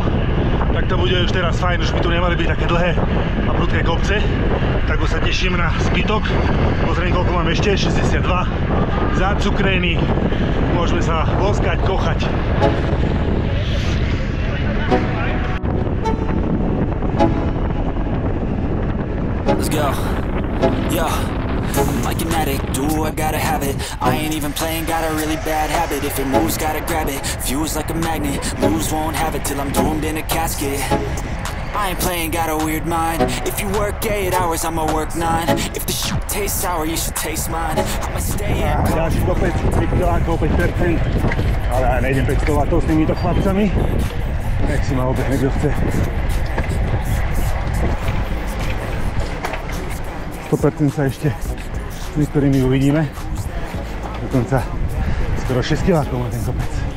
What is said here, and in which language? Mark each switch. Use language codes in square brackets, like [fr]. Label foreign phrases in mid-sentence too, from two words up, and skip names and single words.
[sk] Tak to bude už teraz fajn, už by tu nemali byť také dlhé a prudké kopce. Tak už sa teším na zbytok. Pozriem, koľko mám ešte, 62. Zacukrený, môžeme sa boskať, kochať. [en] Let's go. Yeah. I'm like an addict, do I gotta have it. I ain't even playing, got a really bad habit. If it moves, gotta grab it. Fuse like a magnet, lose, won't have it till I'm doomed in a casket. I ain't playing, got a weird mind. If you work 8 hours, I'ma work 9. If the shit tastes sour, you should taste mine. I'ma stay in. [sk] Ďalší kopec, 3 kilákov, 5%. Ale ja nejdem 500 vatov s týmito chlapcami. Nech si ma obehne, kto chce. 100% sa ešte s niektorými uvidíme. Dokonca skoro 6 kilákov má ten kopec.